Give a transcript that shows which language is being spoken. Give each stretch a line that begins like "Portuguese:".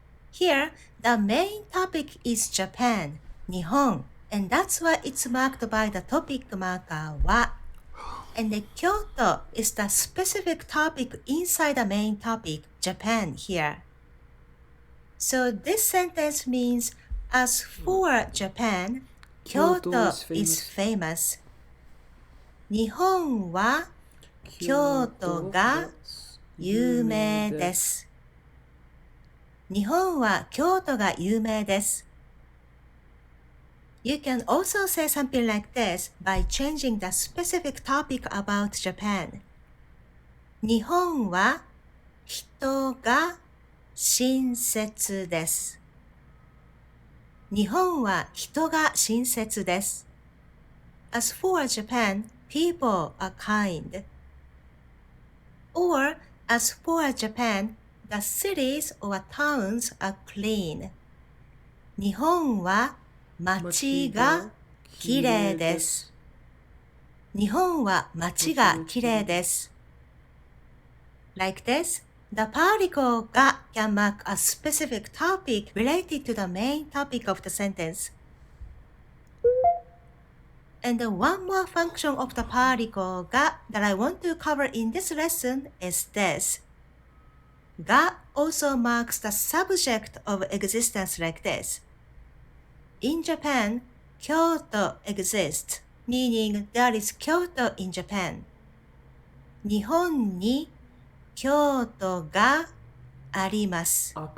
English: Here, the main topic is Japan, 日本, and that's why it's marked by the topic marker は. And the Kyoto is the specific topic inside the main topic, Japan, here. So this sentence means, as for Japan, Kyoto is famous.
Japanese: 日本は京都が有名です。日本は京都が有名です。
English: You can also say something like this by changing the specific topic about Japan.
Japanese: 日本は人が親切です。日本は人が親切です。
English: As for Japan, people are kind. Or, as for Japan, the cities or towns are clean.
Japanese: 日本は街がきれいです。日本は街がきれいです。
English: Like this, the particle が can mark a specific topic related to the main topic of the sentence. And one more function of the particle が that I want to cover in this lesson is this. が also marks the subject of existence like this. In Japan, Kyoto exists, meaning there is Kyoto in Japan.
Japanese: 日本に京都があります。